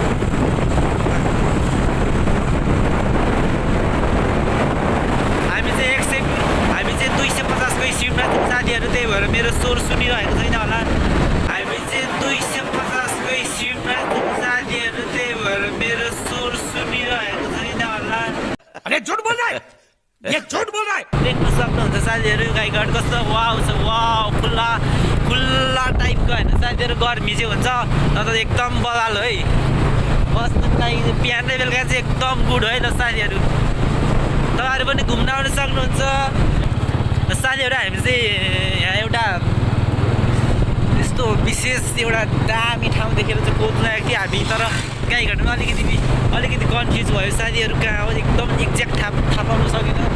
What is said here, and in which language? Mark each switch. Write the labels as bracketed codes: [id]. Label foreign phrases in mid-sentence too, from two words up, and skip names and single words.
[ne] हामी चाहिँ 250 स्पिडमा छौँ साथीहरू त्यही भएर मेरो स्वर सुनिरहेको छैन होला हामी चाहिँ 250 स्पिडमा छौँ साथीहरू त्यही भएर मेरो स्वर सुनिरहेको छैन होला [hi] अरे झुट बोल रहा है ये झुट बोल रहा है [ne] देख्न सक्नुहुन्छ साथीहरू गाईघाट कस्तो वाउ छ वाउ खुल्ला टाइपको होइन साथीहरू गर्मी चाहिँ हुन्छ तर एकदम बवाल है बस्नुको लागि बिहान र बेलुका चाहिँ एकदम गुड है ल साथीहरू तपाईँहरू पनि घुम्न आउन सक्नुहुन्छ साथीहरू हामी चाहिँ यहाँ एउटा यस्तो विशेष एउटा दामी ठाउँ देखेर चाहिँ खोज्नु आएको थियो हामी तर गाईघाटमा अलिकति कन्फ्युज भयो साथीहरू कहाँ हो एकदम एक्ज्याक्ट थाहा पाउन सकेन